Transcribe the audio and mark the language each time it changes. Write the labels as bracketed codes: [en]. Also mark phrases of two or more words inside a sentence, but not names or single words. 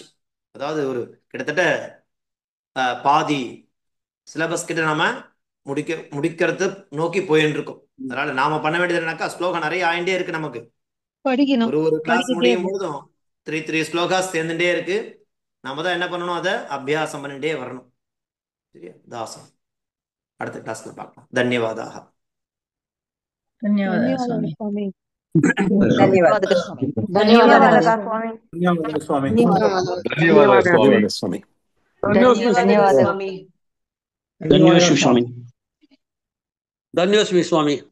[ta] அதாவது ஒரு கிட்டத்தட்ட பாதி சிலபஸ் கிட்ட நாம முடிக்கிறது நோக்கி போயின்னு இருக்கோம். அதனால நாம பண்ண வேண்டியது என்னன்னாக்கா ஸ்லோகம் நிறைய ஆயிண்டே இருக்கு. நமக்கு ஒரு கிளாஸ் முடியும் பொழுதும் 3 ஸ்லோகாஸ் சேர்ந்துட்டே இருக்கு. நாம தான் என்ன பண்ணணும், அதை அபியாசம் பண்ணிட்டே வரணும். சரியா தாசம். அடுத்த கிளாஸ்ல பார்க்கலாம். தன்யவாதாக. [kn] ಧನ್ಯವಾದ ಸ್ವಾಮಿ. ಧನ್ಯವಾದ ಸ್ವಾಮಿ. ಧನ್ಯವಾದ ಸ್ವಾಮಿ. ಸ್ವಾಮಿ. ಧನ್ಯವಾದ ಸ್ವಾಮಿ. ಧನ್ಯವಾದ ಸ್ವಾಮಿ. ಧನ್ಯವಾದ ಸ್ವಾಮಿ. ಧನ್ಯೋಸ್ಮಿ ಸ್ವಾಮಿ.